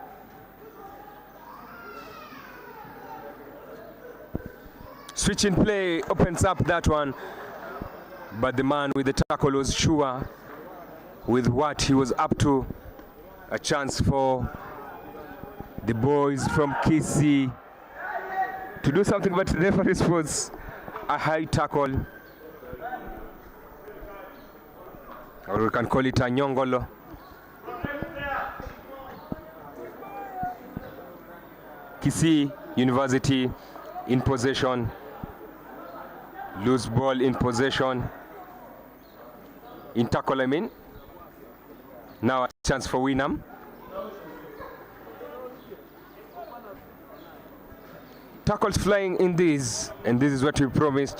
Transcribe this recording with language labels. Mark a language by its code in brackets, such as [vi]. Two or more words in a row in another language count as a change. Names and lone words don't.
[en] Switch in play opens up that one, but the man with the tackle was sure with what he was up to. A chance for the boys from Kisii to do something, but the referee was a high tackle, or we can call it a nyongolo. Kisii University in possession, loose ball in possession, in tackle I mean. Now a chance for Winam. Tackles flying in this, and this is what we promised.